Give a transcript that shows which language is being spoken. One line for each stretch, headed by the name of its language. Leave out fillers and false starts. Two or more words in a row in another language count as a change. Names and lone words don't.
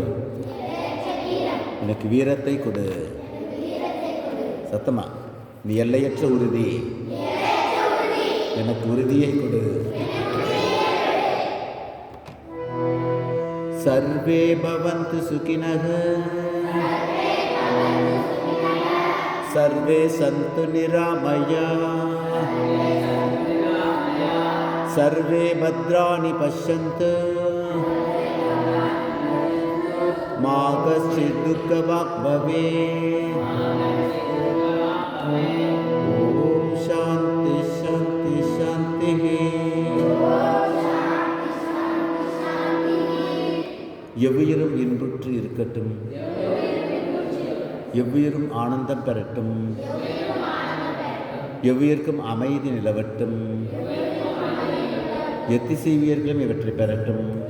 Tamil: எனக்கு வீரத்தை கொடு. சத்தமா. நீ எல்லையற்ற உறுதி. எனக்கு உறுதியை கொடு.
Sanskrit: सर्वे भवन्तु सुखिनः सर्वे सन्तु निरामयाः सर्वे भद्राणि पश्यन्तु कश्चित् दुःखवाक् भवेत्। ॐ शान्ति शान्ति शान्तिः।
Tamil: எவ்வுயிரும் இன்புற்று இருக்கட்டும், எவ்வுயிரும் ஆனந்தம் பெறட்டும், எவ்வுயிர்க்கும் அமைதி நிலவட்டும், எத்திசைவியர்களும் இவற்றை பெறட்டும்.